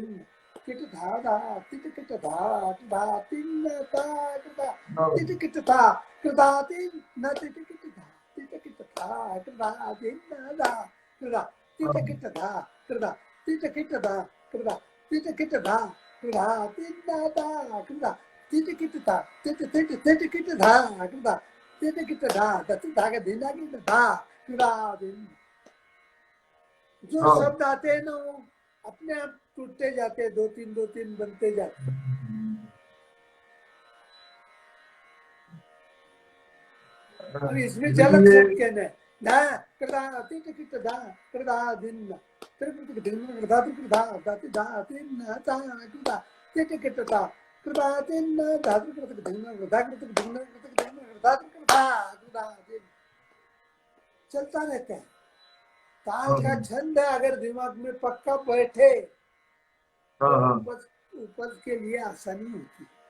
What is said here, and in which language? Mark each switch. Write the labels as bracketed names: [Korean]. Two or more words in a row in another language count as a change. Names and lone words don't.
[Hindi] किट धा धा किट किट धा कृधा दिन धा कृधा किट किट धा कृधा दिन न किट किट धा किट किट धा कृधा दिन धा कृधा किट किट धा कृधा किट किट धा कृधा किट किट धा कृधा दिन धा कृधा किट किट धा किट किट किट किट धा कृधा किट किट धा दत धा के दिन की धा कृधा दिन। जो हाँ। शब्द आते हैं ना वो अपने आप टूटते जाते हैं, दो तीन बनते जाते हैं। और इसमें गुरु जी झलक ये, सबके ने धा कृधा किट किट धा कृधा दिन कृत दिन कृधा कृधा दाति धा दिन धा कृधा किट किट धा कृधा दिन धा कृत दिन कृधा कृत दिन कृत दिन कृधा कृधा कृधा दिन चलता रहता है। ताल हाँ का छंद अगर दिमाग में पक्का बैठे हाँ तो हाँ उपज उपज के लिए आसानी होती